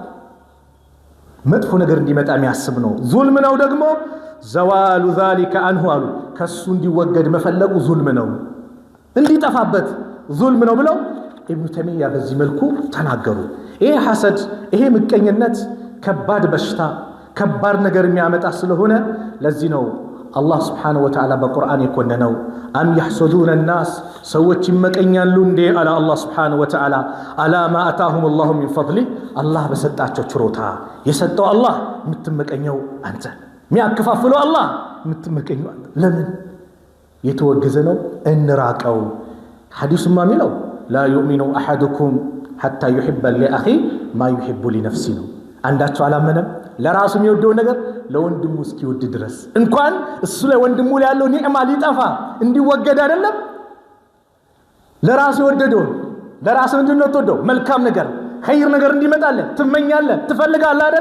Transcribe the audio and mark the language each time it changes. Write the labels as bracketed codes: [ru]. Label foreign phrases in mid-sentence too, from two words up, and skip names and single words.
[am] መጥፎ ነገር እንዲመጣ የሚያስብ ነው። ዙልም ነው ደግሞ [ar] زوال ذلك عنه [am] አሉ። ከሱ እንዲወገድ መፈለጉ ዙልም ነው፣ እንዲጠፋበት ዙልም ነው ብለው ኢብኑ ተይሚያ በዚህ መልኩ ተናገሩ። ይሄ ሐሰድ፣ ይሄ ምቀኝነት ከባድ በሽታ ከባድ ነገር የሚያመጣ ስለሆነ ለዚህ ነው አላህ [ar] سبحانه وتعالى [am] በቁርአን የኮነነው። አም [ar] يحسدون الناس [am] ሰዎች ይመቀኛሉ እንዴ አላ አላህ [ar] سبحانه وتعالى على ما آتاهم الله من فضله [am] አላህ በሰጣቸው ችሮታ የሰጠው አላህ የምትመቀኘው አንተ፣ የሚያከፋፍለው አላህ የምትመቀኘው አንተ። ለምን የተወገዘ ነው እንራቀው። ሐዲሱማ የሚለው [ar] لا يؤمن أحدكم حتى يحب لأخيه ما يحب لنفسه [am] ነው። አንዳቸው አላመነም ለራሱ የሚወደው ነገር ለወንድሙ እስኪወድ ድረስ እንኳን እሱ ለወንድሙ ያለው ኒዕማ ሊጠፋ እንዲወገድ አይደለም ለራሱ የወደደው ለራሱ ምንድነው ተወደው መልካም ነገር ኸይር ነገር እንዲመጣልህ ትመኛለህ ትፈልጋለህ አይደል?